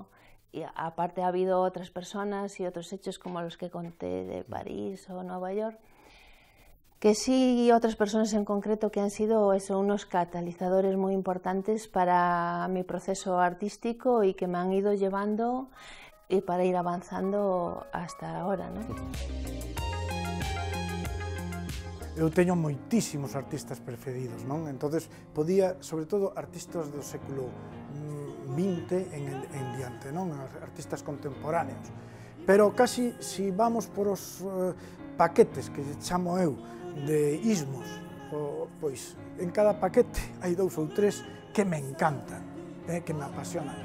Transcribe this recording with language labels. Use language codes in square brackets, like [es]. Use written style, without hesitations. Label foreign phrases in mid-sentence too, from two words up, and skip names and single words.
[es] Y aparte ha habido otras personas y otros hechos como los que conté de París o Nueva York, que sí, y otras personas en concreto que han sido unos catalizadores muy importantes para mi proceso artístico y que me han ido llevando y para ir avanzando hasta ahora, ¿no? [gl] Eu teño moitísimos artistas preferidos, non? Entonces, podía, sobre todo, artistas do século XX en diante, non? Artistas contemporáneos. Pero casi, [es] si vamos [gl] por os paquetes, que chamo eu, de ismos, pois en cada paquete hai 2 ou 3 que me encantan, que me apasionan.